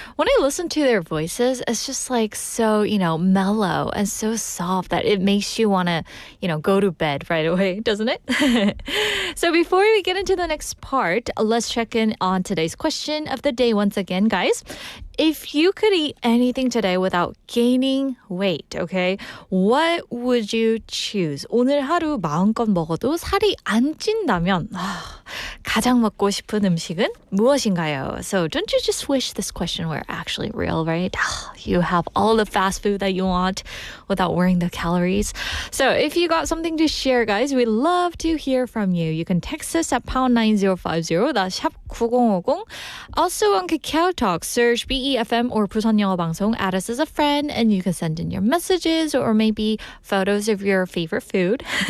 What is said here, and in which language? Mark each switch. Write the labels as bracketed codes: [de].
[en] When I listen to their voices, it's just like so, mellow and so soft that it makes you want to, go to bed right away, doesn't it? So before we get into the next part, let's check in on today's question of the day once again, guys. If you could eat anything today without gaining weight, okay, what would you choose? [ko] 오늘 하루 마음껏 먹어도 살이 안 찐다면 가장 먹고 싶은 음식은 무엇인가요? [en] So don't you just wish this question were actually real, right? You have all the fast food that you want without worrying the calories. So if you got something to share, guys, we'd love to hear from you. You can text us at pound 9050, that's 샵 9050. Also on KakaoTalk, search BEFM or 부산영어방송, add us as a friend, and you can send in your messages or maybe photos of your favorite food.